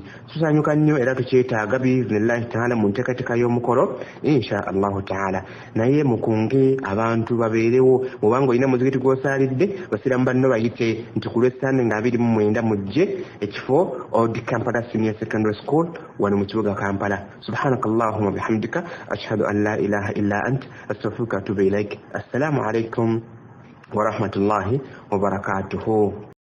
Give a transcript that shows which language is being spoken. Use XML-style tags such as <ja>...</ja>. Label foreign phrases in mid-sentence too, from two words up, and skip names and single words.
<lg>Tusanyuka nnyo era tukyetaaga</lg> <ar>بإذن الله تعالى</ar> <lg>mu nteekateeka y'omukolo</lg> <ar>إن شاء الله تعالى.</ar> <lg>Naye mukunge abantu babeerewo obanga olina muzikiti gw'osaalidde basiramu banno bayite nti ku Lwesande nga 29 mujje ekifo Old Kampala Senior Secondary School wano mu kibuga Kampala.</lg> <ar>سبحانك اللهم وبحمدك أشهد أن لا إله إلا أنت أستغفرك وأتوب إليك. السلام عليكم ورحمة الله وبركاته.</ar>